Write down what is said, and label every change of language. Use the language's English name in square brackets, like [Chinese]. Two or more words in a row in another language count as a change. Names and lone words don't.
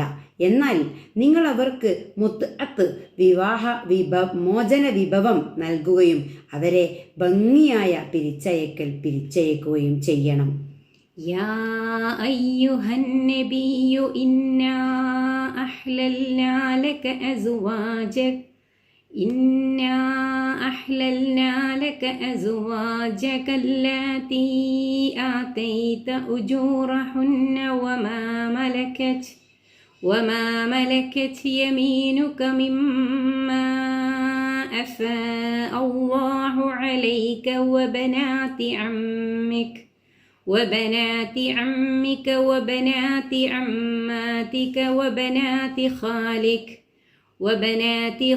[Malayalam] എന്നാൽ നിങ്ങൾ അവർക്ക് മോചന വിഭവം നൽകുകയും അവരെ ഭംഗിയായ പിരിച്ചയക്കുകയും ചെയ്യണം. [Arabic] يا أيها النبي إنا أحللنا لك أزواجك اللاتي آتيت أجورهن وما ملكت يمينك مما أفاء الله عليك وبنات عمك وبنات عماتك وبنات خالك وبنات